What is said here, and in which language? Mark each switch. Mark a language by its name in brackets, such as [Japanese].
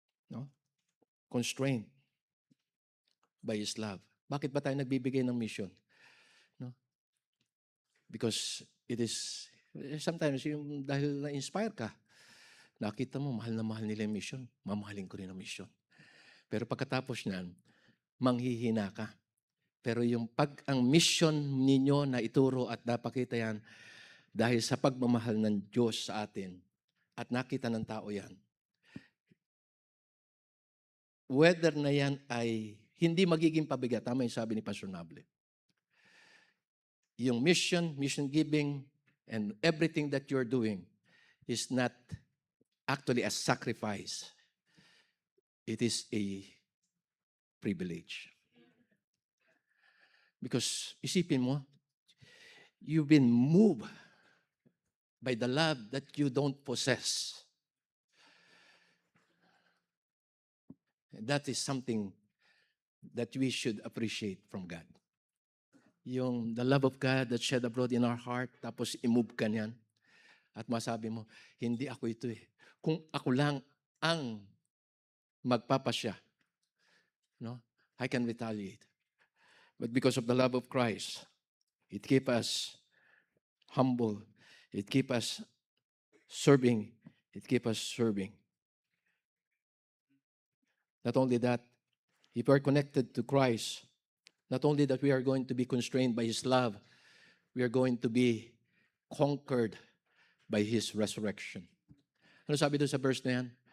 [English] No? Constrained by His love. [Filipino] Bakit ba tayo nagbibigay ng mission? No? [English] Because it is, sometimes [Filipino] yung dahil na-inspire ka, nakita mo, mahal na mahal nila yung mission, mamahalin ko rin ang mission. Pero pagkatapos niyan, manghihina ka. Pero ang mission ninyo na ituro at napakita yan, dahil sa pagmamahal ng Diyos sa atin, at nakita ng tao yan, whether na yan ay hindi magiging pabigat, tama yung sabi ni Pastor Nable. [English] Yung mission giving, and everything that you're doing is not actually a sacrifice. It is a privilege. Because [Filipino] isipin mo, [English] you've been moved by the love that you don't possess. And that is something that we should appreciate from God. The love of God that shed abroad in our heart, [Filipino] tapos i-move ka niyan. At masabi mo, hindi ako ito eh. Kung ako lang ang magpapasya, no, [English] I can retaliate. But because of the love of Christ, it keeps us humble. It keeps us serving. It keeps us serving. Not only that, if we are connected to Christ, not only that we are going to be constrained by His love, we are going to be conquered by His resurrection. [Filipino] Ano sabi doon sa verse na yan?